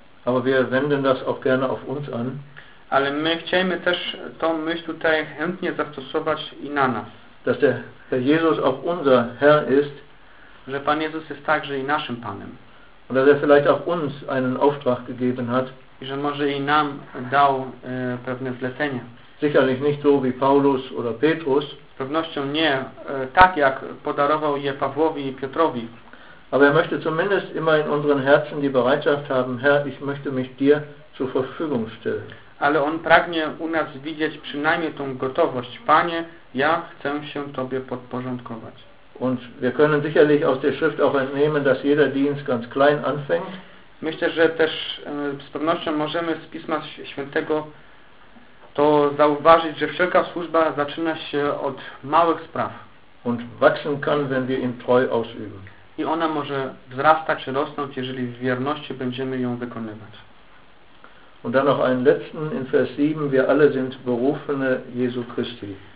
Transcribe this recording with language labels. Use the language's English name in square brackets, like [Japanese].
[German] Aber wir wenden das auch gerne auf uns an. [Polish] Ale my chcielibyśmy też tą myśl tutaj chętnie zastosować i na nas. [German] Dass der Herr Jesus auch unser Herr ist, [Polish] że Pan Jezus jest także i naszym Panem. [German] Und dass er vielleicht auch uns einen Auftrag gegeben hat. [Polish] I że może i nam dał pewne zlecenie. [German] Sicherlich nicht so wie Paulus oder Petrus. [Polish] Z pewnością nie tak, jak podarował je Pawłowi i Piotrowi. [German] Aber er möchte zumindest immer in unseren Herzen die Bereitschaft haben, Herr, ich möchte mich dir zur Verfügung stellen. [Polish] ale on pragnie u nas widzieć przynajmniej tą gotowość. Panie, ja chcę się Tobie podporządkować. [German] Und wir können sicherlich aus der Schrift auch entnehmen, dass jeder Dienst ganz klein anfängt. [Polish] Myślę, że też z pewnością możemy z Pisma Świętego to zauważyć, że wszelka służba zaczyna się od małych spraw. [German] Und wachsen kann, wenn wir ihn treu ausüben. [Polish] I ona może wzrastać, rosnąć, jeżeli w wierności będziemy ją wykonywać. [German] Und dann noch einen letzten in Vers 7. Wir alle sind berufene Jesu Christi.